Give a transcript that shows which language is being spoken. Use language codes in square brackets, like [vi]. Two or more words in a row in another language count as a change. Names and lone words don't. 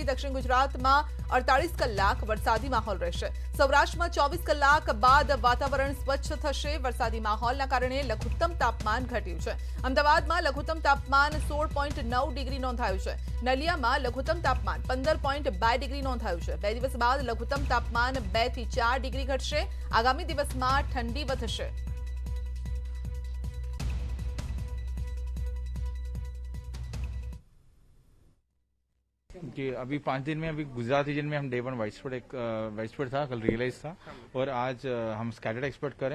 [gu] દક્ષિણ ગુજરાતમાં 48 કલાક વરસાદી માહોલ રહેશે। સૌરાષ્ટ્રમાં 24 કલાક બાદ વાતાવરણ સ્વચ્છ થશે। વરસાદી માહોલના કારણે લઘુત્તમ તાપમાન ઘટ્યું છે। અમદાવાદમાં લઘુત્તમ તાપમાન 16.9 ડિગ્રી નોંધાયું છે। નલિયામાં લઘુત્તમ તાપમાન 15.2 ડિગ્રી નોંધાયું છે। 2 દિવસ બાદ લઘુત્તમ તાપમાન 2 થી 4 ડિગ્રી ઘટશે। આગામી દિવસમાં ઠંડી વધશે। [hi] कि अभी 5 दिन में अभी गुजरात रीजन में हम [en] day 1 wide [hi] था, कल रियलाइज था, और आज हम [en] scattered expect [hi] करें।